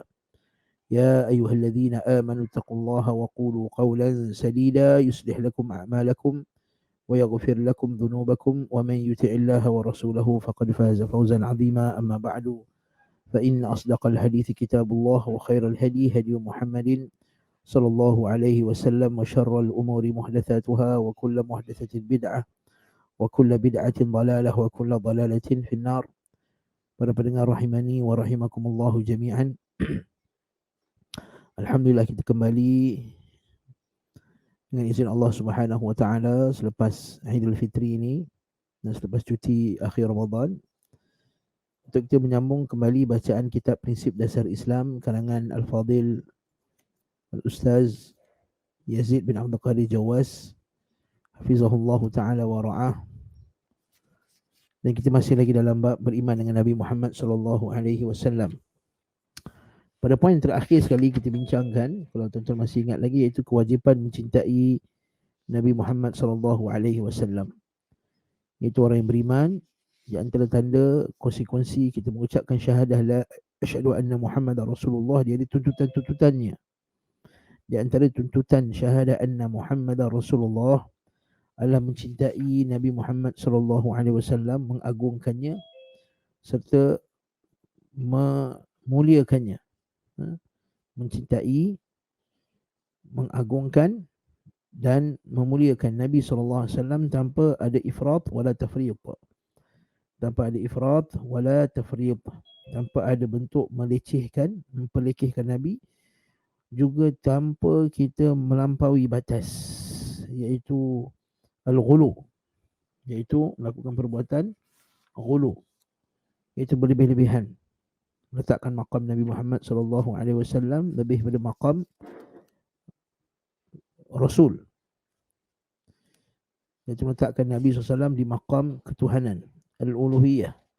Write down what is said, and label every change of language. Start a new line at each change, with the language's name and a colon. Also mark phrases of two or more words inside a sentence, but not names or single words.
Arabic: يا أيها الذين آمنوا اتقوا الله وقولوا قولا سديدا يصلح لكم أعمالكم ويغفر لكم ذنوبكم، ومن يطع الله ورسوله فقد فاز فوزا عظيما. أما بعد، فإن أصدق الحديث كتاب الله، وخير الهدي هدي محمد صلى الله عليه وسلم، وشر الأمور محدثاتها، وكل محدثة بدعة، وكل بدعة ضلالة، وكل ضلالة في النار.
Malay: Para pendengar
Arabic: رحمني ورحمكم الله جميعا.
Malay: Alhamdulillah, kita kembali dengan izin Allah
Arabic: سبحانه وتعالى
Malay: selepas Aidil Fitri ini dan selepas cuti akhir Ramadan untuk kita menyambung kembali bacaan kitab Prinsip Dasar Islam karangan
Arabic: الفاضل الأستاذ
Malay: Yazid bin Abdul Qadir Jawas
Arabic: حفظه الله تعالى ورعاه.
Malay: Dan kita masih lagi dalam bab beriman dengan Nabi Muhammad
Arabic: صلى الله عليه وسلم.
Malay: Pada poin terakhir sekali kita bincangkan, kalau tuan-tuan masih ingat lagi, iaitu kewajipan mencintai Nabi Muhammad
Arabic: صلى الله عليه وسلم.
Malay: Itu orang yang beriman, di antara tanda konsekuensi kita mengucapkan syahadah la
Arabic: أشهد أن محمدا رسول الله,
Malay: dia ada tuntutan-tuntutannya. Di antara tuntutan syahadah
Arabic: أن محمدا رسول الله
Malay: adalah mencintai Nabi Muhammad
Arabic: صلى الله عليه وسلم,
Malay: mengagungkannya serta memuliakannya. Mencintai, mengagungkan dan memuliakan Nabi
Arabic: صلى الله عليه وسلم
Malay: tanpa ada
Arabic: إفراط ولا تفريط.
Malay: Tanpa ada
Arabic: إفراط ولا تفريط,
Malay: tanpa ada bentuk melecehkan, memperlekehkan Nabi, juga tanpa kita melampaui batas, iaitu al-ghulu, iaitu melakukan perbuatan ghulu, iaitu berlebih-lebihan, meletakkan maqam Nabi Muhammad
Arabic: صلى الله عليه وسلم
Malay: lebih pada maqam Rasul, iaitu meletakkan Nabi SAW di maqam ketuhanan, al-uluhiyah.